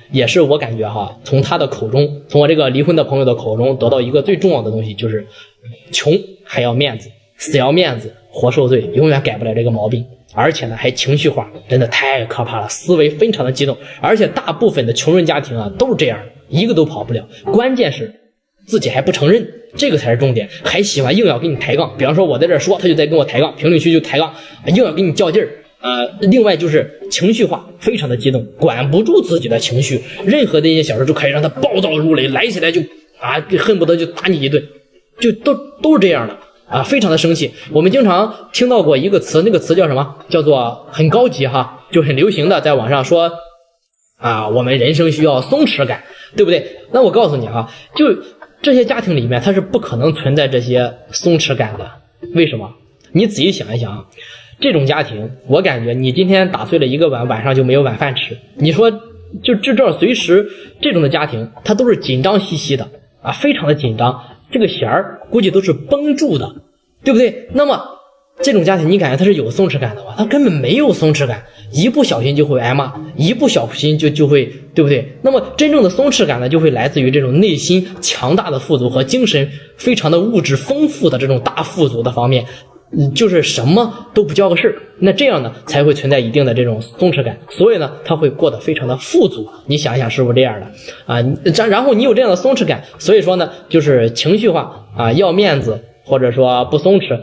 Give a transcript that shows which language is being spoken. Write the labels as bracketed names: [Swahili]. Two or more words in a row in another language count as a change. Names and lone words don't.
[Chinese] 也是我感覺從他的口中，從我這個離婚的朋友的口中得到一個最重要的東西，就是窮還要面子，死要面子活受罪，永遠改不了這個毛病。而且呢還情緒化，真的太可怕了，思維非常的激動。而且大部分的窮人家庭都是這樣，一個都跑不了。關鍵是自己還不承認，這個才是重點，還喜歡硬要跟你抬槓。比方說我在這說，他就在跟我抬槓，評論區就抬槓，硬要跟你較勁兒另外就是情緒化，非常的激动，管不住自己的情緒，任何的一些小事就可以讓他暴躁如雷，来起来就恨不得就打你一頓，就都是這樣的非常的生气。我们经常听到过一个词，那个词叫什麼？叫做很高級就很流行的，在網上說我們人生需要鬆弛感，對不對？那我告訴你就這些家庭裡面它是不可能存在這些鬆弛感的。為什麼？你仔細想一想這種家庭，我感覺你今天打碎了一個碗，晚上就沒有晚飯吃。你說就這隨時這種的家庭，它都是緊張兮兮的非常的緊張，這個弦兒估計都是繃住的，對不對？那麼這種家庭你感覺它是有鬆弛感的嗎？它根本沒有鬆弛感，一不小心就會挨罵，一不小心就會，對不對？那麼真正的鬆弛感呢，就會來自於這種內心強大的富足和精神非常的物質豐富的這種大富足的方面。就是什么都不叫個事兒，那這樣呢才會存在一定的這種鬆弛感，所以呢他會過得非常的富足。你想一想是不是這樣的啊？然後你有這樣的鬆弛感，所以說呢就是情緒化啊，要面子或者說不鬆弛。